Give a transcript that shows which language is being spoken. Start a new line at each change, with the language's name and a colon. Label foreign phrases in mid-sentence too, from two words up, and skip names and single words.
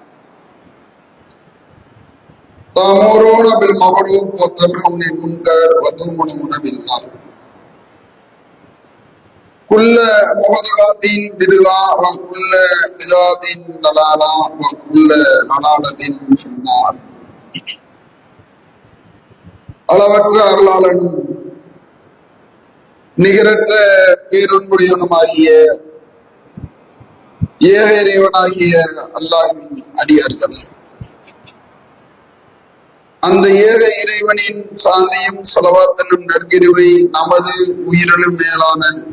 Arabic: تأمرون بالمعروف وتنهون عن المنكر وتؤمنون بالله كل محدثات بدعة وكل بدعة ضلالة وكل ضلالة في النار
Tamil: அளவற்ற அருளாளனும் நிகரற்ற பேரன்புடையவனுமாகிய ஏக இறைவனாகிய அல்லாஹ்வின் அடியார்களே, அந்த ஏக இறைவனின் சாந்தியும் ஸலவாத்தும் நற்கிருபை நமது உயிரிலும் மேலான